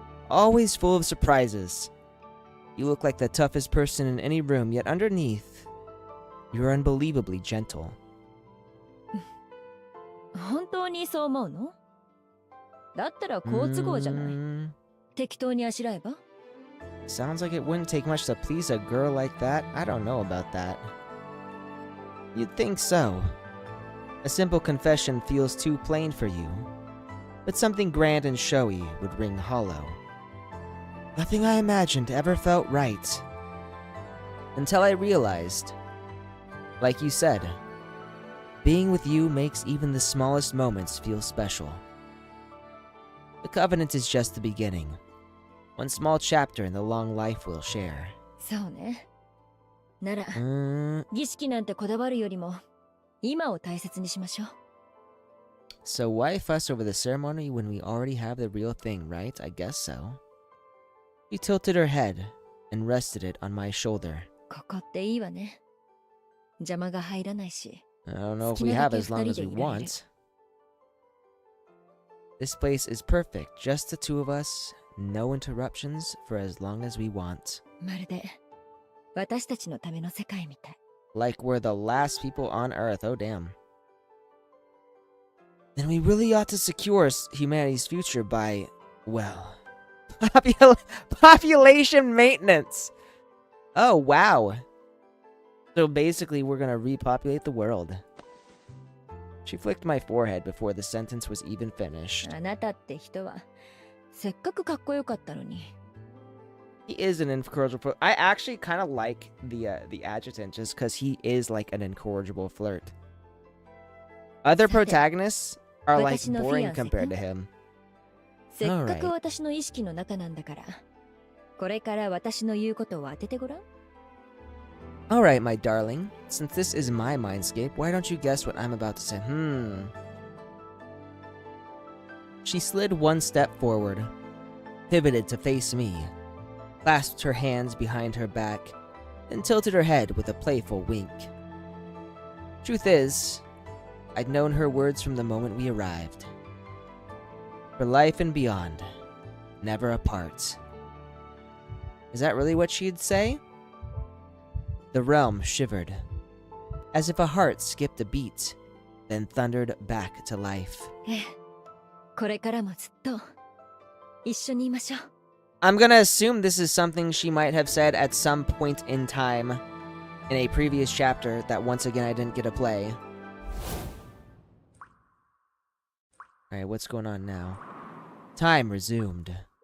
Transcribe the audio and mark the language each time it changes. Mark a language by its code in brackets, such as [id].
[en] Always full of surprises. You look like the toughest person in any room, yet underneath, you're unbelievably gentle. [ja] 本当にそう思うの？だったら好都合じゃない。適当にあしらえば？ [en] Sounds like it wouldn't take much to please a girl like that. I don't know about that. You'd think so. A simple confession feels too plain for you. But something grand and showy would ring hollow. Nothing I imagined ever felt right. Until I realized, like you said, being with you makes even the smallest moments feel special. The covenant is just the beginning. One small chapter in the long life we'll share. [ja] そうね。なら、儀式なんてこだわるよりも、今を大切にしましょう。 [en] So why fuss over the ceremony when we already have the real thing, right? I guess so. She tilted her head and rested it on my shoulder. [ja] ここっていいわね。邪魔が入らないし。 [en] I don't know if we have as long as we want. This place is perfect, just the two of us, no interruptions for as long as we want. [ja] まるで、私たちのための世界みたい。 [en] Like we're the last people on Earth, oh damn. Then we really ought to secure humanity's future by, well, population maintenance. Oh, wow. So basically, we're gonna repopulate the world. She flicked my forehead before the sentence was even finished. [ja] あなたって人は、せっかくかっこよかったのに。 [en] He is an incorrigible. I actually kind of like the adjutant just because he is like an incorrigible flirt. Other protagonists are like boring compared to him. [ja] せっかく私の意識の中なんだから、これから私の言うことを当ててごらん。 [en] Alright, my darling. Since this is my mindscape, why don't you guess what I'm about to say? She slid one step forward, pivoted to face me, clasped her hands behind her back, and tilted her head with a playful wink. Truth is, I'd known her words from the moment we arrived. For life and beyond, never apart. Is that really what she'd say? The realm shivered, as if a heart skipped a beat, then thundered back to life. [ja] これからもずっと一緒にいましょう。 [en] I'm gonna assume this is something she might have said at some point in time in a previous chapter that once again I didn't get to play. Alright, what's going on now? Time resumed.